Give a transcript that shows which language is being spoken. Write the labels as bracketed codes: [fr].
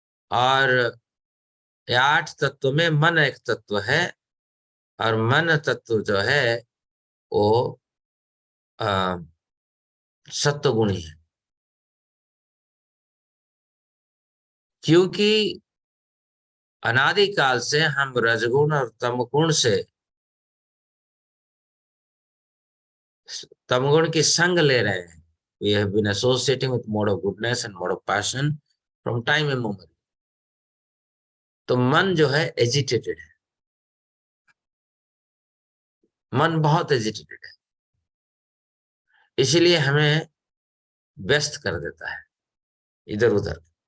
[hi] और ये 8 तत्व में मन एक तत्व है, और मन तत्व जो है वो सत्व गुणी है। क्योंकि अनादिकाल से हम रजगुण और तमगुण से, तमगुण की संग ले रहे हैं। [en] We have been associating with mode of goodness and mode of passion from time immemorial। [hi] तो मन जो है एजिटेटेड है, मन बहुत एजिटेटेड है, इसीलिए हमें व्यस्त कर देता है इधर उधर।